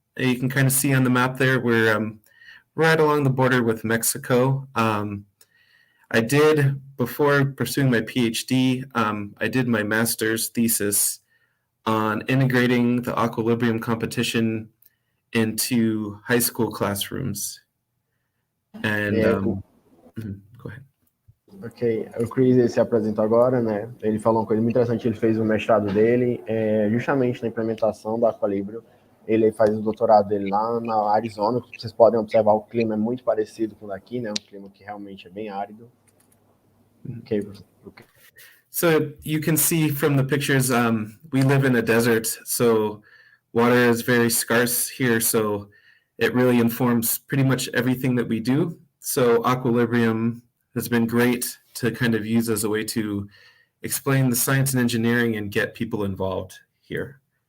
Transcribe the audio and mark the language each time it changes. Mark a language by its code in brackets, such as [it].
[en] You can kind of see on the map there, we're right along the border with Mexico. I did, before pursuing my PhD, I did my master's thesis on integrating the Aqualibrium competition into high school classrooms. And go ahead. [pt] Ok, o Chris ele se apresentou agora, né? Ele falou uma coisa muito interessante, ele fez o mestrado dele justamente na implementação do Aqualibrium. Ele faz o doutorado dele lá na Arizona. Vocês podem observar, o clima é muito parecido com o daqui, né? Um clima que realmente é bem árido. [en] Okay. So you can see from the pictures, we live in a desert, so water is very scarce here, so it really informs pretty much everything that we do. So Aqualibrium has been great to kind of use as a way to explain the science and engineering and get people involved here.